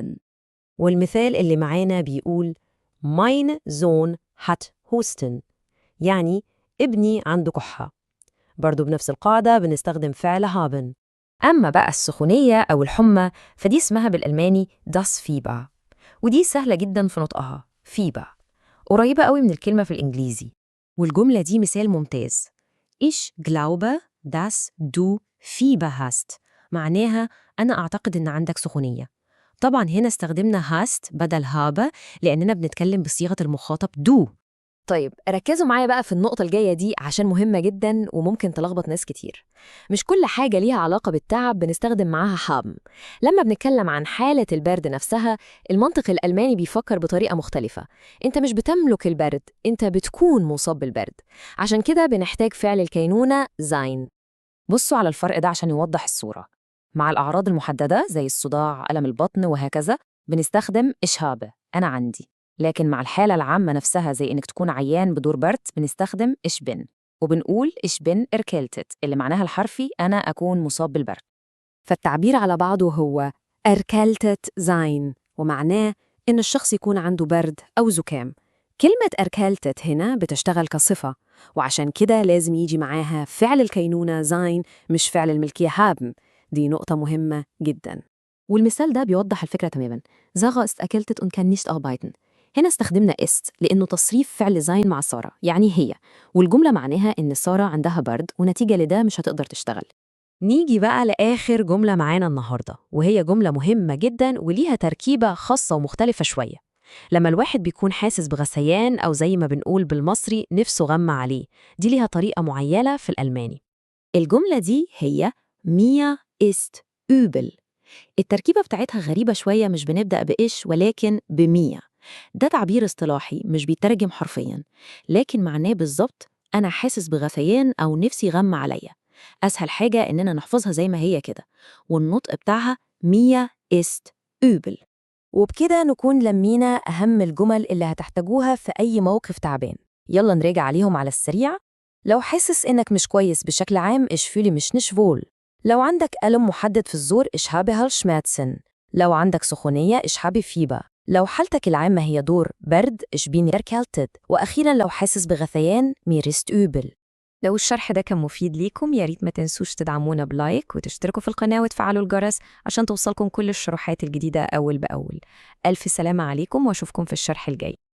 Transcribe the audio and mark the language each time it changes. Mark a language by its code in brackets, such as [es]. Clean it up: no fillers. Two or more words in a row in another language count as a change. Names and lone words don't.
[ar] والمثال اللي معانا بيقول [de] Mein Sohn hat Husten، [ar] يعني ابني عنده كحة. برضو بنفس القاعدة بنستخدم فعل haben. أما بقى السخونية أو الحمى فدي اسمها بالألماني [de] das Fieber، [ar] ودي سهلة جدا في نطقها Fieber، قريبة قوي من الكلمة في الإنجليزي. والجملة دي مثال ممتاز، [de] Ich glaube, dass du Fieber hast، [ar] معناها أنا أعتقد إن عندك سخونية. طبعا هنا استخدمنا hast بدل habe لأننا بنتكلم بصيغة المخاطب du. طيب، ركزوا معايا بقى في النقطة الجاية دي عشان مهمة جدا وممكن تلخبط ناس كتير. مش كل حاجة ليها علاقة بالتعب بنستخدم معاها حام. لما بنتكلم عن حالة البرد نفسها، المنطق الألماني بيفكر بطريقة مختلفة. انت مش بتملك البرد، انت بتكون مصاب بالبرد. عشان كده بنحتاج فعل الكينونة sein. بصوا على الفرق ده عشان يوضح الصورة. مع الأعراض المحددة زي الصداع، ألم البطن وهكذا بنستخدم [de] ich habe، [ar] أنا عندي. لكن مع الحالة العامة نفسها زي إنك تكون عيان بدور برد بنستخدم [de] ich bin، [ar] وبنقول [de] ich bin erkältet [ar] اللي معناها الحرفي أنا أكون مصاب بالبرد. فالتعبير على بعضه هو [de] erkältet sein، [ar] ومعناه إن الشخص يكون عنده برد أو زكام. كلمة erkältet هنا بتشتغل كصفة، وعشان كده لازم يجي معاها فعل الكينونة sein مش فعل الملكية haben. دي نقطة مهمة جدا، والمثال ده بيوضح الفكرة تماما. [de] Sarah ist erkältet und kann nicht arbeiten. [ar] هنا استخدمنا ist لأنه تصريف فعل زين مع سارة، يعني هي، والجملة معناها إن سارة عندها برد ونتيجة لده مش هتقدر تشتغل. نيجي بقى لآخر جملة معانا النهاردة، وهي جملة مهمة جدا وليها تركيبة خاصة ومختلفة شوية. لما الواحد بيكون حاسس بغثيان أو زي ما بنقول بالمصري نفسه غمى عليه، دي ليها طريقة معينة في الألماني. الجملة دي هي [de] mir ist übel. [ar] التركيبة بتاعتها غريبة شوية، مش بنبدأ بإيش ولكن بمية. ده تعبير اصطلاحي مش بيترجم حرفياً، لكن معناه بالظبط أنا حاسس بغثيان أو نفسي غمى عليا. أسهل حاجة إننا نحفظها زي ما هي كده، والنطق بتاعها [de] mir ist übel. [ar] وبكده نكون لمينا أهم الجمل اللي هتحتاجوها في أي موقف تعبان. يلا نراجع عليهم على السريع. لو حاسس إنك مش كويس بشكل عام، [de] ich fühle mich nicht wohl. [ar] لو عندك ألم محدد في الزور، [de] ich habe Halsschmerzen. [ar] لو عندك سخونية، [de] ich habe Fieber. [ar] لو حالتك العامة هي دور برد، [de] ich bin erkältet. [ar] وأخيراً لو حاسس بغثيان، [de] mir ist übel. [ar] لو الشرح ده كان مفيد ليكم، يا ريت ما تنسوش تدعمونا بلايك وتشتركوا في القناة وتفعلوا الجرس عشان توصلكم كل الشروحات الجديدة أول بأول. ألف سلامة عليكم وأشوفكم في الشرح الجاي.